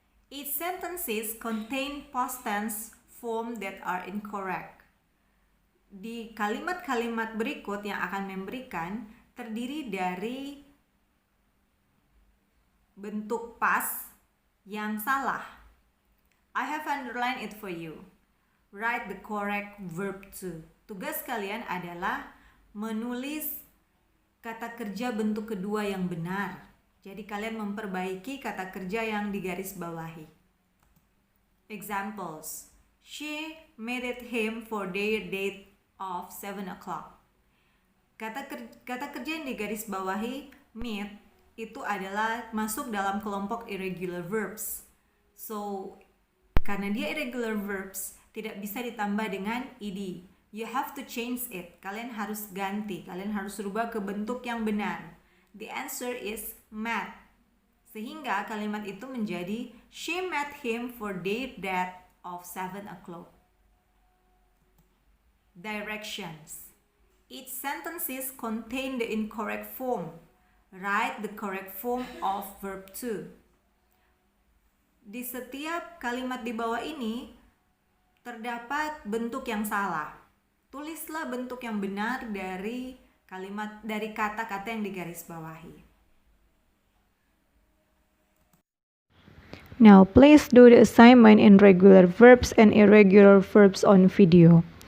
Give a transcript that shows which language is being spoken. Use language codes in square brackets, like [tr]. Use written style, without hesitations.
[en] Each sentences contain past tense form that are incorrect. [id] Di kalimat-kalimat berikut yang akan memberikan terdiri dari bentuk past yang salah. [en] I have underlined it for you. Write the correct verb to. [id] Tugas kalian adalah menulis kata kerja bentuk kedua yang benar. Jadi kalian memperbaiki kata kerja yang digarisbawahi. Examples. [en] She met him for their date of 7 o'clock. [id] Kata kerja yang digarisbawahi meet itu adalah masuk dalam kelompok irregular verbs. So, karena dia irregular verbs, tidak bisa ditambah dengan ed. [en] You have to change it. [id] Kalian harus ganti. Kalian harus rubah ke bentuk yang benar. [en] The answer is met. [id] Sehingga kalimat itu menjadi [en] she met him for their date of 7 o'clock. Directions. Each sentences contain the incorrect form. Write the correct form of verb to. [id] Di setiap kalimat di bawah ini terdapat bentuk yang salah. Tulislah bentuk yang benar dari kata-kata yang digarisbawahi. [en] Now, please do the assignment in regular verbs and irregular verbs on video.